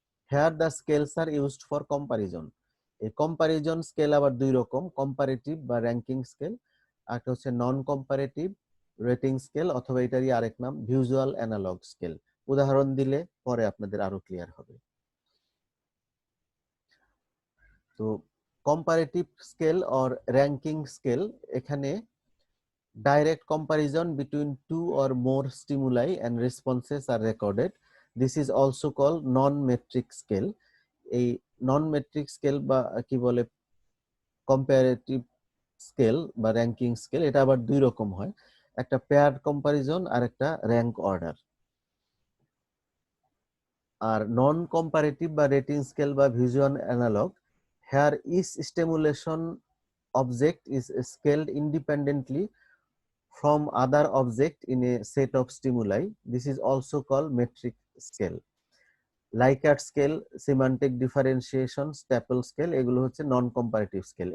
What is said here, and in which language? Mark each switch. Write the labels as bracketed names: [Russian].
[English] Here the scales are used for comparison. [Bangla] এই comparison scale আবার দুই রকম: কম্পারেটিভ বা র্যাঙ্কিং স্কেল, আর একটা হচ্ছে নন কম্পারেটিভ রেটিং স্কেল, অথবা এটারই আরেক নাম ভিজুয়াল অ্যানালগ স্কেল। উদাহরণ দিলে পরে আপনাদের আরো ক্লিয়ার হবে। [English] তো comparative scale or ranking scale, এখানে direct comparison between two or more stimuli and responses are recorded. This is also called non-metric scale. [Bangla] এই non-metric scale বা কি বলে comparative scale বা ranking scale, এটা আবার দুই রকম হয়: একটা paired comparison আর একটা rank order। আর নন কম্পারেটিভ বা রেটিং স্কেল বা visual analogue, [English] here each stimulation object is scaled independently from other object in a set of stimuli. This is also called metric scale. Likert scale, semantic differentiation, staple scale, [Bangla] এগুলো হচ্ছে নন comparative scale.